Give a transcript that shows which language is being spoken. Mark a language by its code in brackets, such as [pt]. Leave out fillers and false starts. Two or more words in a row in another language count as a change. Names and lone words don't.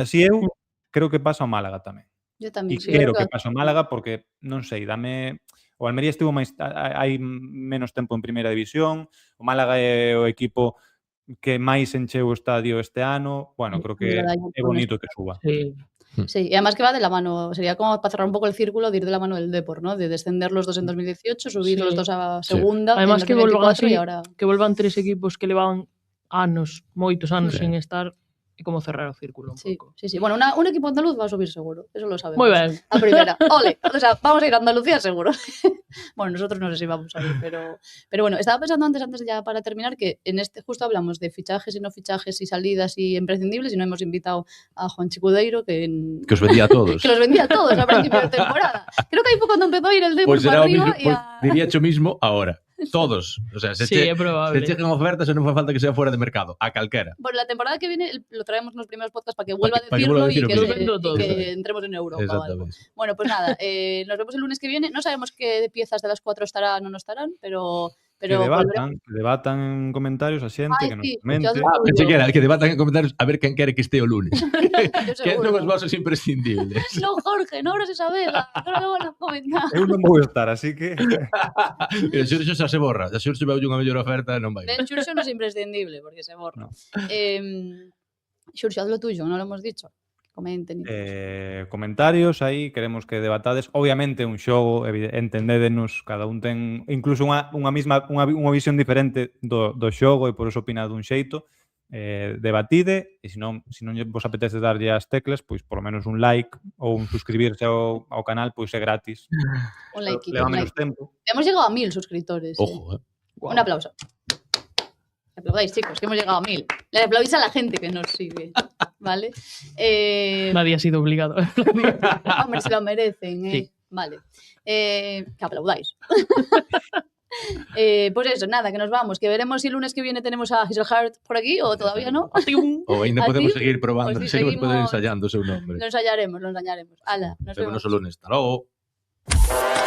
[gl] Ainda así eu creo que pasa ao Málaga tamén. [es] Yo [gl] E tamén. quero que pase ao Málaga porque, non sei, o Almería estivo hai menos tempo en primeira división, o Málaga é o equipo que máis encheu o estadio este ano. Bueno, creo que é bonito que suba. [es] Sí. Sí, y además que va de la mano, sería como para cerrar un poco el círculo de ir de la mano del Depor, ¿no? De descender los dos en 2018, subir los dos a segunda Además en 2024 y ahora... [gl] que volvan 3 equipos que levan moitos anos sin estar, e como cerrar o círculo un pouco. [es] Sí. Bueno, un equipo andaluz va a subir seguro, eso lo sabemos. [gl] Moi ben. [es] A primera, ole, o sea, vamos a ir a Andalucía seguro. Bueno, nosotros no sé si vamos a ir, pero bueno, estaba pensando antes ya para terminar que en justo hablamos de fichajes y no fichajes y salidas y imprescindibles y no hemos invitado a Juan Chicudeiro que os vendía a todos. Que los vendía a todos a principio de temporada. Creo que ahí fue cuando empezó a ir el Depor para arriba y diría yo mismo ahora. Todos. [gl] O sea, se chequen ofertas e non fai falta [es] que sea fuera de mercado. [gl] A calquera. [es] Bueno, la temporada que viene lo traemos nos primeros podcasts para que vuelva a decirlo y que entremos en Europa. Exactamente. Bueno, pues nada, nos vemos el lunes que viene. No sabemos qué piezas de las 4 estarán o no estarán, pero [gl] que debatan en comentarios a xente, que nos comente. Que debatan en comentarios a ver quen quere que este o lunes. Que son os vosos imprescindibles. [es] No, Jorge, no abras esa vela. Ahora me van a comentar. [gl] Eu non vou estar, así que... Xurxo xa se borra. Se Xurxo veu unha mellor oferta, non vai. Ben, Xurxo non é imprescindible, porque se borra. [es] Xurxo, haz lo tuyo, non lo hemos dicho. Comenten. [gl] Comentarios aí, queremos que debatades. Obviamente un xogo, entendédenos, cada un ten incluso unha visión diferente do xogo e por eso opina dun xeito. Debatide e se non vos apetece darlle as teclas, pois [es] por lo menos [gl] un like ou un suscribirse ao canal, pois é gratis. Un like. Leva menos tempo. [es] Hemos llegado a 1000 suscriptores. Ojo, Un aplauso. Aplaudáis, chicos, que hemos llegado a 1000. Le aplaudís a la gente que nos sigue, ¿vale? Nadie ha sido obligado a aplaudir. Hombre, se lo merecen, Sí. Vale. Que aplaudáis. Pues eso, nada, que nos vamos. Que veremos si el lunes que viene tenemos a Hazelheart por aquí o todavía no. [gl] O ainda podemos seguir probando, seguimos ensayando o seu nombre. [es] Lo ensayaremos. Ala, nos vemos. [gl] Vémonos o lunes. Hasta logo.